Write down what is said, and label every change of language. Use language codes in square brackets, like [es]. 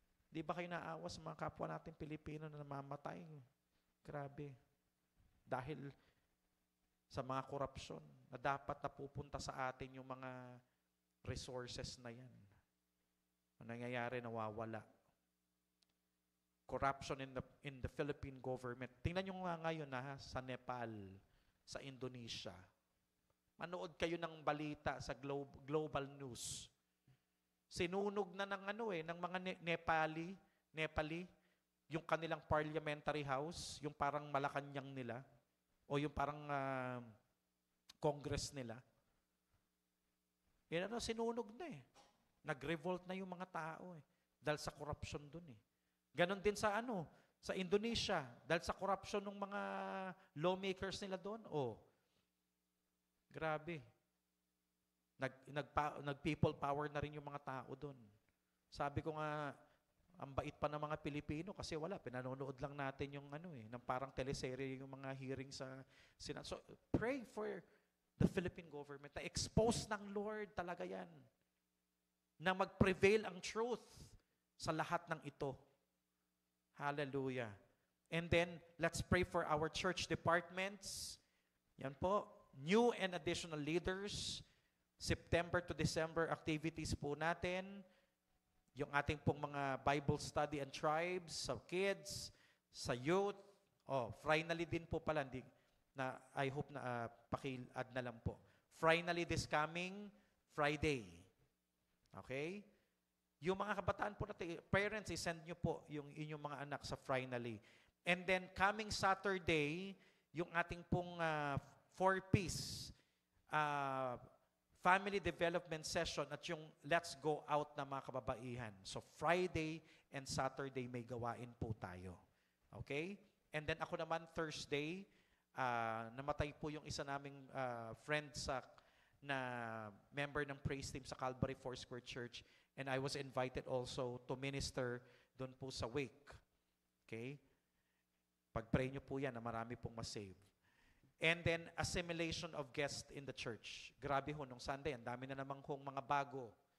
[tl] Di ba kayo naawa sa mga kapwa natin Pilipino na namamatay? Grabe. Dahil sa mga korupsyon na dapat napupunta sa atin yung mga resources na yan. Ang nangyayari, nawawala. [en] Corruption in the Philippine government. [tl] Tingnan nyo nga ngayon sa Nepal, sa Indonesia. Manood kayo ng balita sa global news. Sinunog na ng mga Nepali, yung kanilang parliamentary house, yung parang Malacanang nila, o yung parang Congress nila. Yan sinunog na eh. Nag-revolt na yung mga tao eh. Dahil sa corruption dun eh. Ganon din sa sa Indonesia, dahil sa corruption ng mga lawmakers nila doon. Oh, grabe. Nag-people power na rin yung mga tao doon. Sabi ko nga, ang bait pa ng mga Pilipino kasi wala, pinanonood lang natin yung ng parang teleserye yung mga hearing sa Senate. [en] So, pray for the Philippine government. [tl] Na-expose ng Lord talaga yan. Na mag-prevail ang truth sa lahat ng ito. Hallelujah. [en] And then, let's pray for our church departments. [tl] Yan po. [en] New and additional leaders. September to December activities [tl] po natin. Yung ating pong mga Bible study and tribes, sa kids, sa youth. Oh, finally din po pala. [en] I hope [tl] na paki-add na lang po. [en] Finally this coming Friday. Okay? [tl] Yung mga kabataan po natin, parents, i-send nyo po yung inyong mga anak sa finally. [en] And then, coming Saturday, [tl] yung ating pong [en] 4-piece family development session at yung Let's Go Out [tl] na mga kababaihan. [en] So, Friday and Saturday [tl] may gawain po tayo. [en] Okay? [tl] And then, ako naman, Thursday, namatay po yung isa naming friend na member ng praise team sa Calvary Foursquare Church. [en] And I was invited also to minister [tl] doon po sa [en] wake. Okay? [tl] Pag-pray nyo po yan na marami pong masave. [en] And then, assimilation of guests in the church. [tl] Grabe ho, nung Sunday, ang dami na namang hong mga bago.